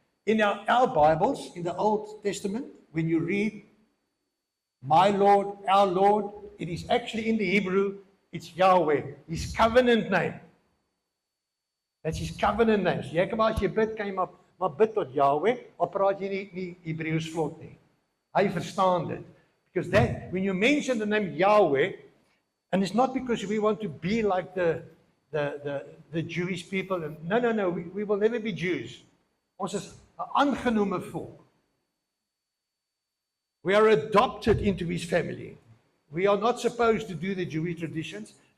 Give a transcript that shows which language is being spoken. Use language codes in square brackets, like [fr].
[en] In our Bibles, in the Old Testament, when you read my Lord, our Lord, it is actually in the Hebrew, it's Yahweh, his covenant name. That's his covenant name. [af] So jy kan maar as jy bid, kan jy maar bid tot Yahweh, al praat jy nie Hebreëus vlot nie. Hy verstaan dit. [en] Because that, when you mention the name Yahweh, and it's not because we want to be like the Jewish people. No, we will never be Jews. [af] Ons is 'n aangenome volk. [en] We are adopted into his family. We are not supposed to do the Jewish traditions.